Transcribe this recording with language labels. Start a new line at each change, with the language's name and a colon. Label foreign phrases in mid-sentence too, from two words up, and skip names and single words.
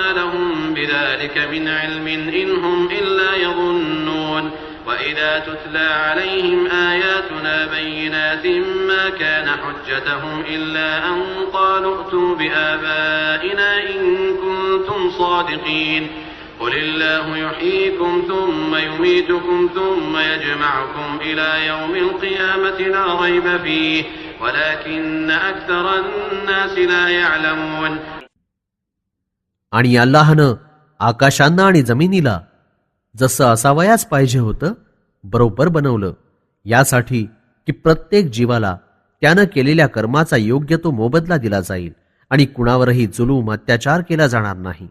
Arabic: لهم بذلك من علم إن هم إلا يظنون وإذا تتلى عليهم آياتنا بينات ما كان حجتهم إلا أن قالوا ائتوا بآبائنا إن كنتم صادقين قل الله يحييكم ثم يميتكم ثم يجمعكم إلى يوم القيامة لا ريب فيه ولكن أكثر الناस لا يعلمون.
Marathi: आणि अल्लाहनं आकाशांना आणि जमिनीला जसं असावयाच पाहिजे होतं बरोबर बनवलं, यासाठी की प्रत्येक जीवाला त्यानं केलेल्या कर्माचा योग्य तो मोबदला दिला जाईल आणि कुणावरही जुलूम अत्याचार केला जाणार नाही.